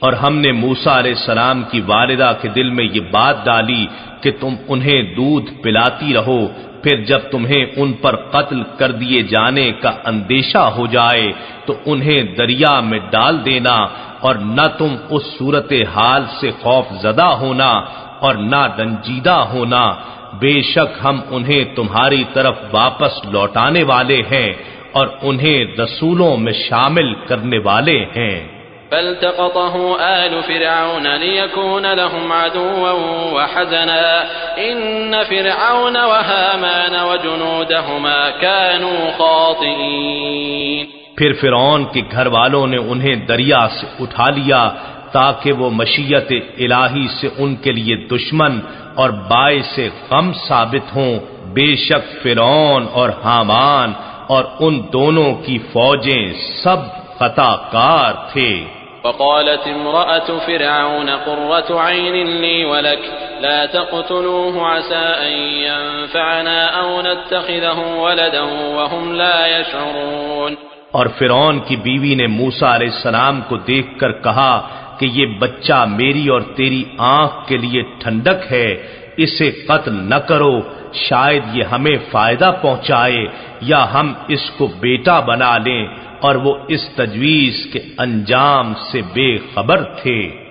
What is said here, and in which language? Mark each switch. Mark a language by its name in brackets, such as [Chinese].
[Urdu] اور ہم نے موسیٰ علیہ السلام کی والدہ کے دل میں یہ بات ڈالی کہ تم انہیں دودھ پلاتی رہو، پھر جب تمہیں ان پر قتل کر دیے جانے کا اندیشہ ہو جائے تو انہیں دریا میں ڈال دینا، اور نہ تم اس صورتحال سے خوف زدہ ہونا اور نہ رنجیدہ ہونا، بے شک ہم انہیں تمہاری طرف واپس لوٹانے والے ہیں اور انہیں رسولوں میں شامل کرنے والے ہیں۔ [Arabic] فالتقطه آل فرعون ليكون لهم عدوا وحزنا إن فرعون وهامان وجنودهما كانوا خاطئين [Urdu] پھر فرعون کے گھر والوں نے انہیں دریا سے اٹھا لیا تاکہ وہ مشیت الہی سے ان کے لیے دشمن اور باعث غم ثابت ہوں۔ بے شک فرعون اور حامان اور ان دونوں کی فوجیں سب خطا کار تھے۔ [Arabic] وقالت امرأة فرعون قرة عين لي ولك لا تقتلوه عسى أن ينفعنا أو نتخذه ولدا وهم لا يشعرون [Urdu] اور فرعون کی بیوی نے موسیٰ علیہ السلام کو دیکھ کر کہا کہ یہ بچہ میری اور تیری آنکھ کے لیے ٹھنڈک ہے، اسے قتل نہ کرو، شاید یہ ہمیں فائدہ پہنچائے یا ہم اس کو بیٹا بنا لیں، اور وہ اس تجویز کے انجام سے بے خبر تھے۔